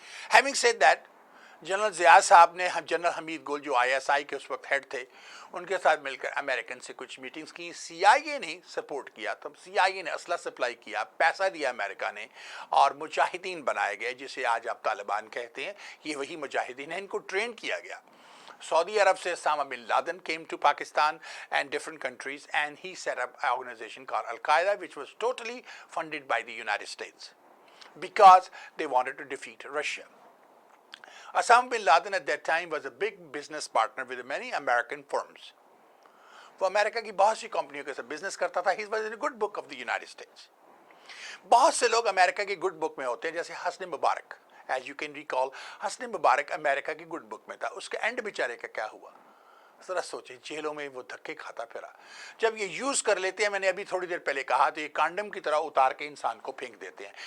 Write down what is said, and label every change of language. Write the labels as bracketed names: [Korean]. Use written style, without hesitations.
[English] Having said that, [Urdu] general Zia صاحب نے general حمید گل جو ISI کے اس وقت ہیڈ تھے، ان کے ساتھ مل کر امریکن سے کچھ میٹنگز کی. CIA نے سپورٹ کیا، تب CIA نے اسلحہ سپلائی کیا، پیسہ دیا امریکہ نے، اور مجاہدین بنائے گئے جسے آج آپ طالبان کہتے ہیں. یہ وہی مجاہدین ہیں، ان کو ٹرین کیا گیا. [English] Saudi Arab [Urdu] سے [English] Osama bin Laden came to Pakistan and different countries, and he set up an organization called Al-Qaeda, which was totally funded by the United States because they wanted to defeat Russia. Osama bin Laden at that time was a big business partner with many American firms. [Urdu] وہ امریکہ کی بہت سی کمپنیوں کے ساتھ business کرتا تھا. [English] He was in a good book of the United States. [Urdu] بہت سے لوگ امریکہ کی گڈ بک میں ہوتے ہیں، جیسے حسن مبارک. [English] as you can recall, [Urdu] حسن مبارک امریکہ کی گڈ بک میں تھا. اس کے اینڈ بیچارے کا کیا ہوا؟ ذرا سوچیں، جیلوں میں وہ دھکے کھاتا پھرا. جب یہ یوز کر لیتے ہیں، میں نے ابھی تھوڑی دیر پہلے کہا، تو یہ کانڈم کی طرح اتار کے انسان کو پھینک دیتے ہیں.